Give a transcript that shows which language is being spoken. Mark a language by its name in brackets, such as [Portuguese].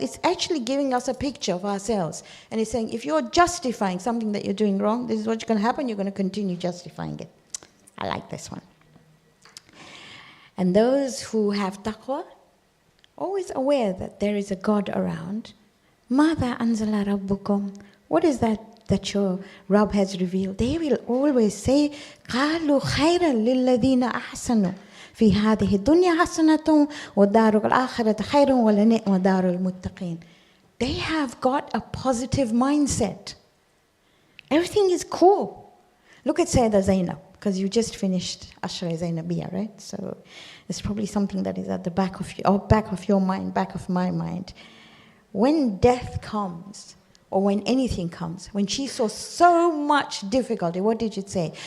[English] It's actually giving us a picture of ourselves. And it's saying, if you're justifying something that you're doing wrong, this is what's going to happen. You're going to continue justifying it. I like this one. And those who have taqwa, always aware that there is a God around. [Arabic] ماذا أنزل ربكم? [English] What is that your Rabb has revealed? They will always say, [Arabic] قالوا خيرا للذين أحسنوا في هذه الدنيا حسنة ودار الآخرة خير ولنعم دار المتقين. [English] They have got a positive mindset. Everything is cool. Look at Sayyidah Zainab, because you just finished Ashra Zainabiyya, right? So it's probably something that is at the back of your mind, back of my mind. When death comes, or when anything comes, when she saw so much difficulty, what did it say?